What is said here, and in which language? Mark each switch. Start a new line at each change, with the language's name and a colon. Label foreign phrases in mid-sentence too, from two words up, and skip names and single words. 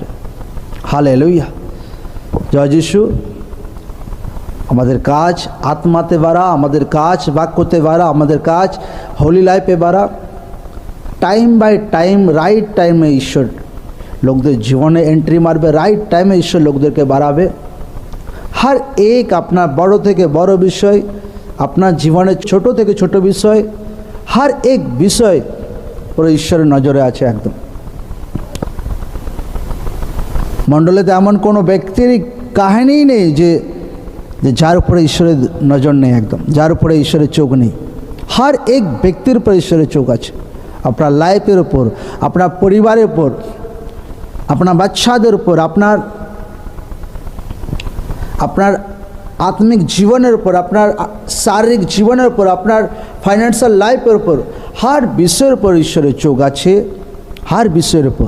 Bangla: হালেলুয়া, জয় যিশু। আমাদের কাজ আত্মাতে বাড়া, আমাদের কাজ বাক্যতে বাড়া, আমাদের কাজ
English: holy life
Bangla: বাড়া।
English: time by time, right time
Bangla: ঈশ্বর লোকদের জীবনে এন্ট্রি মারবে,
English: right time
Bangla: ঈশ্বর লোকদেরকে বাড়াবে।
Hindi: हर एक
Bangla: আপনার বড় থেকে বড় বিষয়, আপনার জীবনের ছোট থেকে ছোট বিষয়,
Hindi: हर एक
Bangla: বিষয় পুরো ঈশ্বরের নজরে আছে একদম। মণ্ডলীতে এমন কোনো ব্যক্তির কাহিনীই নেই যে যার উপরে ঈশ্বরের নজর নেই একদম, যার উপরে ঈশ্বরের চোখ নেই।
Hindi: हर एक
Bangla: ব্যক্তির উপর ঈশ্বরের চোখ আছে, আপনার লাইফের উপর, আপনার পরিবারের উপর, আপনার বাচ্চাদের উপর, আপনার আত্মিক জীবনের উপর, আপনার শারীরিক জীবনের উপর, আপনার
English: financial life
Bangla: উপর, হর বিষয়ের উপর ঈশ্বরের চোখ আছে, হর বিষয়ের উপর।